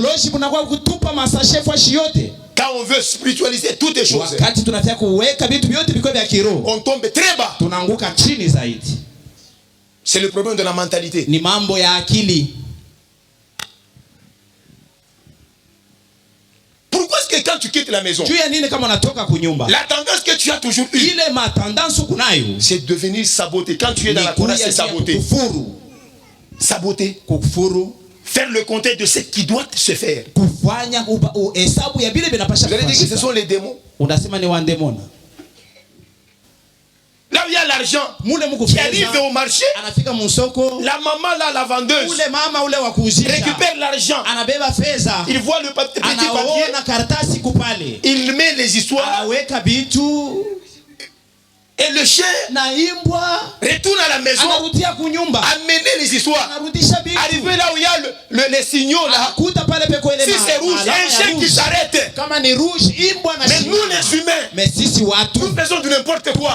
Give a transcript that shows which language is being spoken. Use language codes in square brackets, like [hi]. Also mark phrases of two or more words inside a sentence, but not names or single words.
[fr] Quand on veut spiritualiser toutes les choses, on tombe très bas. C'est le problème de la mentalité. Pourquoi est-ce que quand tu quittes la maison, [sw] juu ya nini kama unatoka kunyumba, [fr] la tendance que tu as toujours eue, [sw] ile matendance kunayo, [fr] c'est de venir saboter. Quand tu es dans la Torah, c'est saboter. [sw] kufuru, [fr] Saboter. [sw] kufuru, [fr] faire le compte de ce qui doit se faire. [sw] kufanya hesabu ya vile vinapasha. [fr] Vous allez dire que ce sont les démons. [sw] Unasema ni wandemona. [fr] Là où il y a l'argent qui arrive au marché, [sw] anafika musoko, [fr] la maman là, la vendeuse, [sw] ule mama ule wa kuuzisha [fr] récupère l'argent, [sw] anabeba fedha, [fr] il voit le petit papier, [sw] anaona karatasi kupale, [fr] il met les histoires, [sw] anaweka vitu, [fr] et le chien retourne à la maison, amener les histoires, arriver là où il y a les signaux là. Si c'est rouge, il y a un chien qui s'arrête. Mais nous les humains, nous faisons de n'importe quoi.